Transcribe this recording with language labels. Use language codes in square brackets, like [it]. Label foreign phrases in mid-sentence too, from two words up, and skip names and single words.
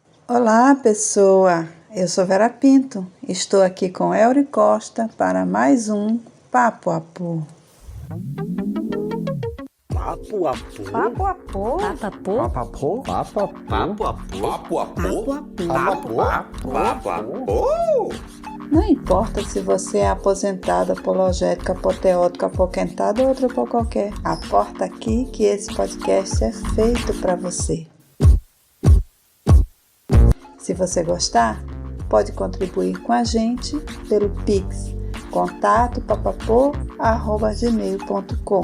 [pt] Olá, pessoa! Eu sou Vera Pinto. Estou aqui com Elry Costa para mais um Papo Apô. Papo Apô? Papo Apô? Papo Apô? Papo Apô? Papo Apô? Papo Apô? Papo Apô? Não importa se você é aposentado, apologético, apoteótico, apoquentado ou outro por qualquer. Aporta aqui que esse podcast é feito para você. Se você gostar, pode contribuir com a gente pelo Pix, contato@papapô@gmail.com.